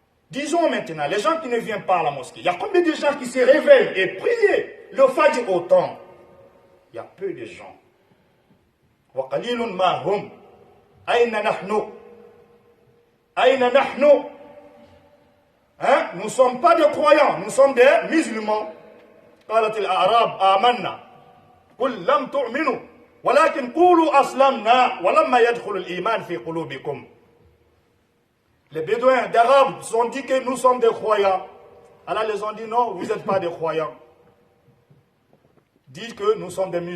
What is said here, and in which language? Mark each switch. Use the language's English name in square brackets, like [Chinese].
[French] Disons maintenant, les gens qui ne viennent pas à la mosquée, il y a combien de gens qui se réveillent et prient le Fajr au temps? Il y a peu de gens. [Arabic] وَقَلِيلٌ مَا هُمْ أَيْنَ نَحْنُ أَيْنَ نَحْنُ. [French] Nous ne sommes pas des croyants, nous sommes des musulmans. [Arabic] قالت الأعراب آمنا قل لم تؤمنوا ولكن قولوا أسلمنا ولما يدخل الإيمان في قلوبكم. [French] Les Bédouins d'Arabes ont dit que nous sommes des croyants. Alors ils ont dit non, vous n'êtes pas des croyants. Dites que nous sommes des musulmans.